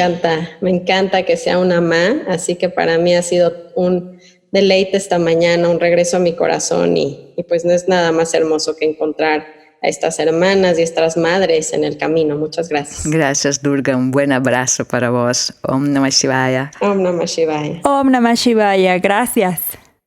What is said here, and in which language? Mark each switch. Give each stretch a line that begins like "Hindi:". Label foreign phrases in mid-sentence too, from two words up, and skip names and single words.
Spanish: me encanta que sea una ma. Así que para mí ha sido un deleite esta mañana, un regreso a mi corazón y pues no es nada más hermoso que encontrar a estas hermanas y estas madres en el camino. Muchas gracias. Gracias, Durga. Un buen abrazo para vos.
Sanskrit: Om Namah Shivaya. Om Namah Shivaya. Om Namah Shivaya.
Spanish: Gracias.